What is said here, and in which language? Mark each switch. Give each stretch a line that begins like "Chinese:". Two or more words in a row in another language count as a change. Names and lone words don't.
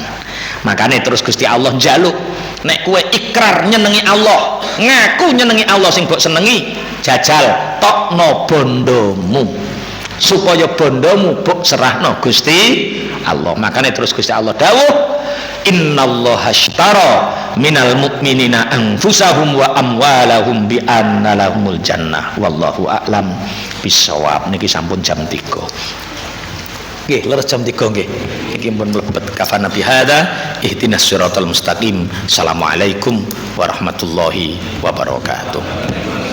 Javanese: Makane terus Gusti Allah njaluk nek kowe ikrar nyenengi Allah, ngaku nyenengi Allah sing mbok senengi, jajal tokno bondomu supaya bondomu mbok serahno Gusti Allah. Makane terus Gusti Allah dawuh
Arabic: إن الله اشترى من المؤمنين أنفسهم وأموالهم بأن لهم الجنة والله أعلم بالصواب.
Javanese: Niki sampun jam 3. Nggih, leres jam 3 nggih. Iki pun mlebet
Arabic: كفانا بهذا اهدنا الصراط المستقيم. السلام عليكم ورحمة الله وبركاته.